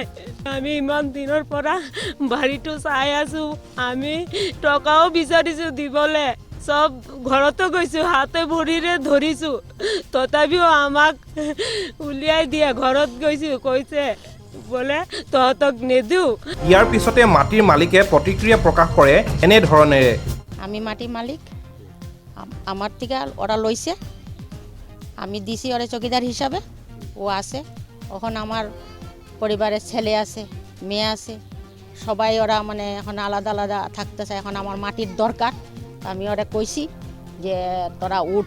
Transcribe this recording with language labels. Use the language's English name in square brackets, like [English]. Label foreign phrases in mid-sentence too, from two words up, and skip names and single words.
[Assamese] আমি ইমান দিনৰ পৰা বাৰীটো চাই আছোঁ, আমি টকাও বিচাৰিছোঁ দিবলৈ, চব ঘৰতো গৈছোঁ, হাতে ভৰিৰে ধৰিছোঁ, তথাপিও আমাক উলিয়াই দিয়ে। ঘৰত গৈছোঁ, কৈছে বোলে তহঁতক নিদিওঁ। ইয়াৰ পিছতে মাটিৰ মালিকে প্ৰতিক্ৰিয়া প্ৰকাশ কৰে এনেধৰণেৰে। [Bangla] আমি মাটির মালিক, আমার থেকে ওরা লইছে, আমি দিছি ওরা চকিদার হিসাবে, ও আছে। এখন আমার পরিবারের ছেলে আছে, মেয়ে আছে, সবাই ওরা মানে এখন আলাদা আলাদা থাকতেছে। এখন আমার মাটির দরকার, আমি ওরা কইছি যে তোরা উঠ।